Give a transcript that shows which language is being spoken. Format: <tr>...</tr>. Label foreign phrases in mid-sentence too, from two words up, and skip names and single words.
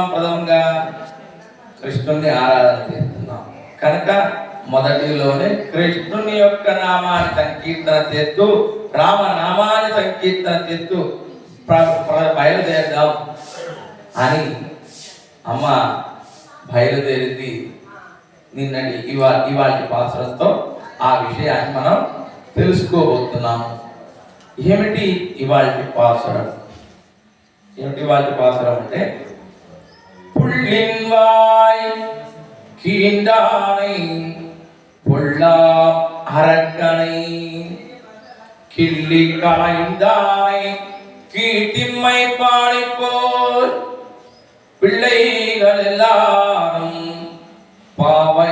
<te>ప్రథమంగా కృష్ణుని ఆరాధన చేస్తున్నాం కనుక మొదటిలోనే కృష్ణుని యొక్క నామాన్ని సంకీర్తన చేస్తూ, రామ నామాన్ని సంకీర్తన చేస్తూ బయలుదేరదాం అని అమ్మ బయలుదేరింది నిన్నటి ఇవాటి పాత్రతో ఆ విషయాన్ని మనం తెలుసుకోబోతున్నాము. ఏమిటి ఇవాటి పాత్రం? ఏమిటి ఇవాటి పాత్రం అంటే</te> <ta>புள்ளின்வாய் கீண்டானை பொல்லா அரக்கனை கிள்ளி களைந்தானை கீட்டிம்மை பாடிப்போர் பிள்ளைகள் எல்லாரும் பாவை</ta>